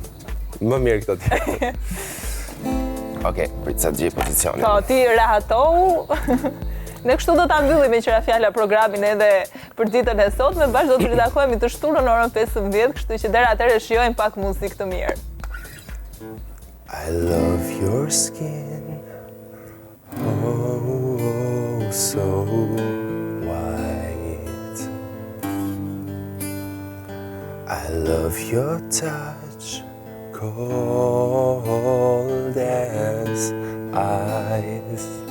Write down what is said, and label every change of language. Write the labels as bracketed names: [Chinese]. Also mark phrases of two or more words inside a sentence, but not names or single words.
[Albanian] Më mirë këto tjerë. Okej, prit sa të gjej pozicionin. Po, ti rahatohu. Ne kështu do ta mbyllim me qira fjala programin edhe për ditën e sotme, bashkë do të ritakohemi të shtunën orën 15, kështu që deri atëherë shijojmë pak muzikë të mirë. [English] I love your skin, oh, so white. I love your touch, cold as ice.